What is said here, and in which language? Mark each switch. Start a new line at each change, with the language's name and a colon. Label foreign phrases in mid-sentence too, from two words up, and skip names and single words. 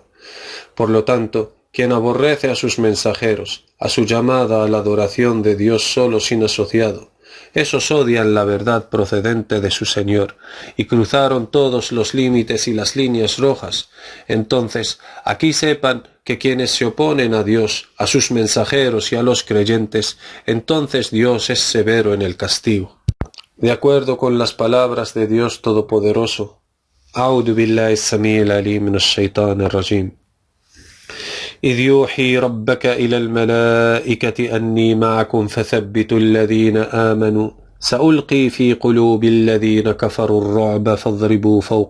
Spanish: Por lo tanto, quien aborrece a sus mensajeros, a su llamada a la adoración de Dios solo sin asociado, esos odian la verdad procedente de su Señor, y cruzaron todos los límites y las líneas rojas. Entonces, aquí sepan que quienes se oponen a Dios, a sus mensajeros y a los creyentes, entonces Dios es severo en el castigo. De acuerdo con las palabras de Dios Todopoderoso,
Arabic: أعوذ بالله السميع العليم من الشيطان الرجيم إذ يوحي ربك إلى الملائكة أني معكم فثبتوا الذين آمنوا سألقي في قلوب الذين كفروا الرعب فاضربوا فوق